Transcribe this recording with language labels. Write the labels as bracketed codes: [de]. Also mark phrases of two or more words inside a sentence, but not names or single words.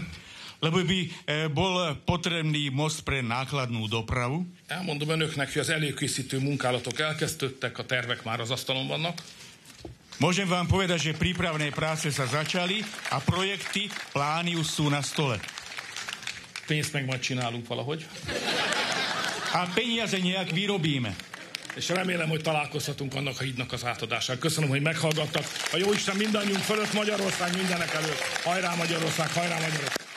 [sk] Lebo by bol potrebný most pre nákladnú dopravu. [hu] Elmondom önöknek, hogy az előkészítő munkálatok elkezdődtek, a tervek már az asztalon vannak. [sk] Môžem vám povedať, že prípravné práce sa začali a projekty, plány už sú na stole. [hu] Pénzt meg majd csinálunk valahogy. [sk] A peniaze nejak vyrobíme. [hu] És remélem, hogy találkozhatunk annak a hídnak az átadásán. Köszönöm, hogy meghallgattak. A Jóisten mindannyiunk fölött, Magyarország mindenek előtt. Hajrá Magyarország, hajrá Magyarország!